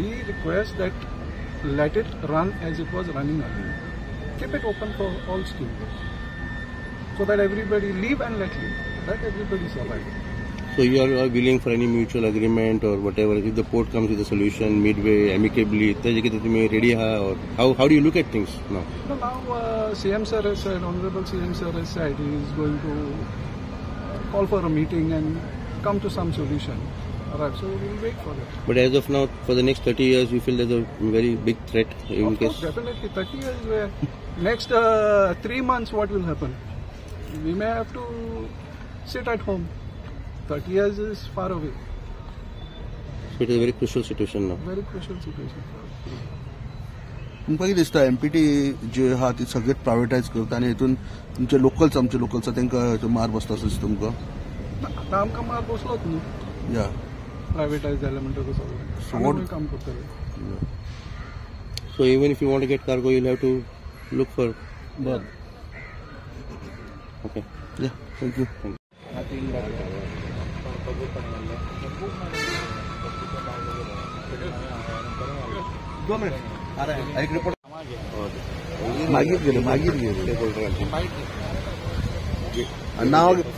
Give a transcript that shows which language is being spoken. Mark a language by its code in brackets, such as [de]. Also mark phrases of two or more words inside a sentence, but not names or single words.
[en] We request that let it run as it was running earlier. Keep it open for all steamboats. So that everybody live and let live. Let everybody survive. So you are willing for any mutual agreement or whatever if the port comes with a solution midway amicably [kok] ताजे कितें तुमी ready आहा [en] or how do you look at things now? No, now CM sir has said, Honorable CM sir has said he is going to call for a meeting and come to some solution. Alright, so we'll wait for it. But as of now, for the next 30 years, you feel there's a very big threat in Of course, case. definitely 30 years where next 3 months what will happen? We may have to sit at home. 30 years is far away. So it is a very crucial situation now. Very crucial situation. [kok] तुमकां कितें दिसता एमपीटी जे आहा ती सगळे प्रायवेटायज करता आनी हितून तुमचे लोकल्स आमचे लोकल्स तांकां मार बसता अशें दिसता तुमकां आतां आमकां मार बसलोच न्हू या प्रायवेटायज जालें म्हणटकच [en] So what- [kok] सगळें काम करतले [en] So even if you want to get cargo, you'll have to look for berth. Okay. [kok] या थँक्यू मागीर गेले नाव